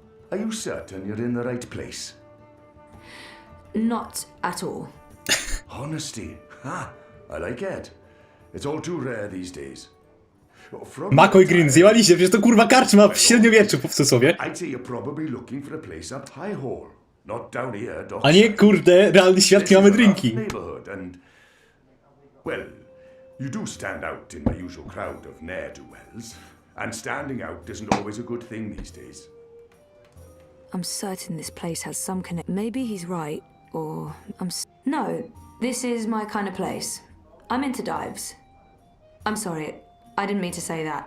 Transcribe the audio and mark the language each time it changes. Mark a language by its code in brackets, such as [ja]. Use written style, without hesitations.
[en] Are you certain you're in the right place? Not at all. Honesty. Ha! I like it. It's all too rare these days. [pl] Mako i Green, zjebaliście, przecież to kurwa karczma w średniowieczu, w cudzysłowie. [en] I'd say you're probably looking for a place up High Hall, not down here, [pl] A nie, kurde, realny świat, nie mamy drinki. [en] And, well, you do stand out in my usual crowd of ne'er-do-wells, and standing out isn't always a good thing these days. I'm certain this place has some connect. Maybe he's right, or no. This is my kind of place. I'm into dives. I'm sorry, I didn't mean to say that.